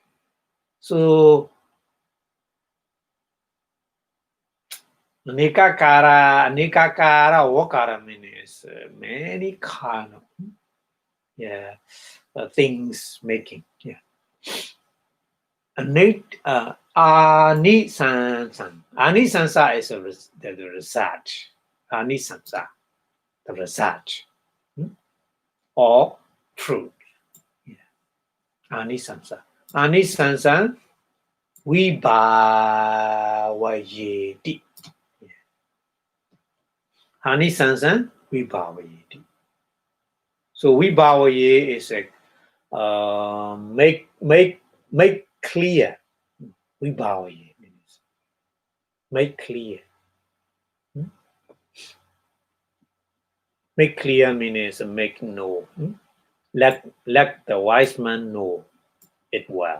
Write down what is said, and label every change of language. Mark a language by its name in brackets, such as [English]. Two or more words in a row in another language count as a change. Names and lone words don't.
[English] So [Pali] Nikakara wakara [English] means many kind of things making. Yeah. Anisansa is the research. Anisansa, the research. Or fruit. Yeah. [Pali] Anisansa. Anisansa vibhavayeti. Anisansa vibhavayeti. [English] So vibhavaye is make clear. Vibhavaye means make clear. Make clear means make know. Let the wise man know it well.